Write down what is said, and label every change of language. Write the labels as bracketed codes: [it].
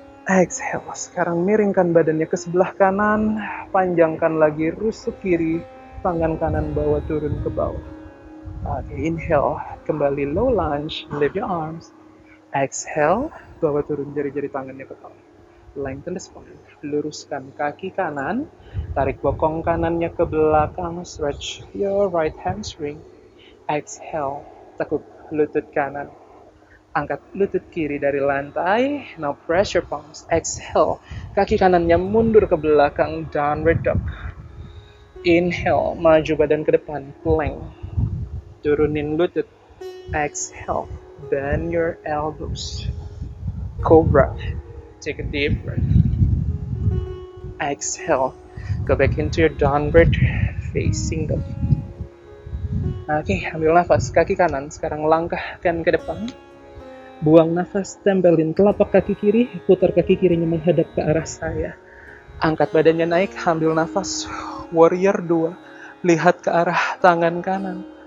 [id] Exhale, sekarang miringkan badannya ke sebelah kanan. Panjangkan lagi rusuk kiri. Tangan kanan bawa turun ke bawah. Oke, inhale, kembali low lunge, [en] lift your arms. [id] Exhale, bawa turun jari-jari tangannya ke bawah. [en] Lengthen the spine, [id] luruskan kaki kanan. Tarik bokong kanannya ke belakang, [en] stretch your right hamstring. [id] Exhale, tekuk lutut kanan. Angkat lutut kiri dari lantai. [en] Now press your palms. Exhale. [id] Kaki kanannya mundur ke belakang. [en] Downward dog. Inhale. [id] Maju badan ke depan. Plank. Turunin lutut. Exhale. [en] Bend your elbows. Cobra. Take a deep breath. Exhale. Go back into your downward facing dog. [id] Oke, ambil nafas. Kaki kanan sekarang langkahkan ke depan. Buang nafas, tempelin telapak kaki kiri, putar kaki kirinya menghadap ke arah saya. Angkat badannya naik, ambil nafas. Warrior 2, lihat ke arah tangan kanan.